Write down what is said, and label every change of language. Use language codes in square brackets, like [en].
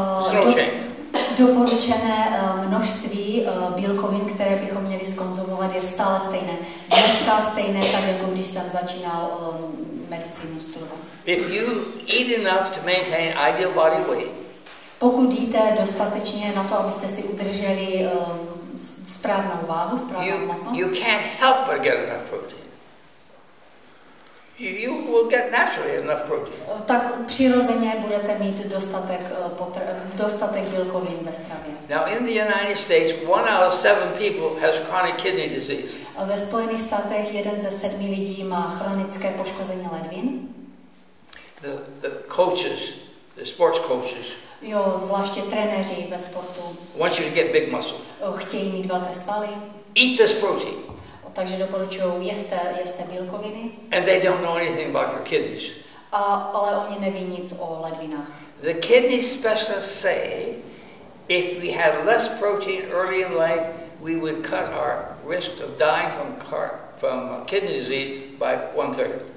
[en] There's no change. [cs] Doporučené množství bílkovin, které bychom měli zkonzumovat, je stále stejné. Dneska stejné, tak jako když jsem začínal medicínu studovat. [en] If you eat enough to maintain ideal body weight, [cs] pokud jíte dostatečně na to, abyste si udrželi správnou váhu, správnou hmotnost, [en] you can't help but get enough protein. You will get naturally enough protein. [cs] Tak přirozeně budete mít dostatek bílkovin ve stravě. [en] Now in the United States, 1 out of 7 people has chronic kidney disease. [cs] Ve Spojených státech 1 ze 7 lidí má chronické poškození ledvin. [en] The coaches, the sports coaches, [cs] jo, zvláště trenéři ve sportu, [en] want you to get big muscle. [cs] Chtějí mít velké svaly. [en] Eat this protein. [cs] Takže doporučují jeste bílkoviny. [en] And they don't know anything about your kidneys. [cs] Ale oni neví nic o ledvinách. [en] The kidney specialists say if we had less protein early in life, we would cut our risk of dying from kidney disease by 1/3.